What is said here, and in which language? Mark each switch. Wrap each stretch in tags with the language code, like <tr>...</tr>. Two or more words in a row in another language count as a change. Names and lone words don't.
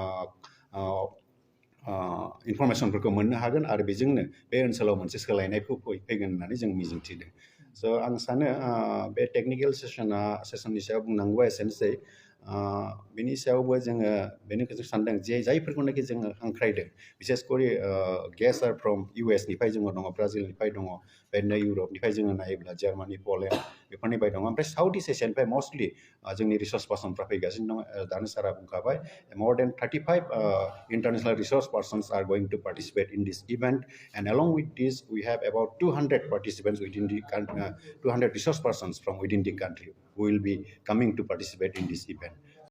<brx>इनफरमेसनफोरखौ मोननो हागोन आरो बेजोंनो बे ओनसोलाव मोनसे सोलायनायखौ फैगोन होननानै जों मिजिंथिदों स' आं सानो बे टेक्निकेल सेसननि सायाव बुंनांगौआ एसेनोसै बिनि सायावबो जोङो बेनिखौ जों सानदों जे जायफोरखौनाखि जोङो हांख्रायदों बिसेसकरि</brx> <en>guest are from</en> <brx>US निफ्राय जोङो दङ ब्राजिलनिफ्राय दङ बेदिनो इउरपनिफ्राय जोङो नायोब्ला जार्मानि पलेण्ड बेफोरनिफ्राय दङ ओमफ्राय साउथ इस्ट एसियानिफ्राय मस्टलि जोंनि रिसर्स पार्सनफ्रा फैगासिनो दङ दानो सारा बुंखाबाय</brx> <en>more than 35 international resource persons are going to participate in this event, and along with this we have about 200 participants within the 200 resource persons from within the country who will be coming to participate in this event.</en>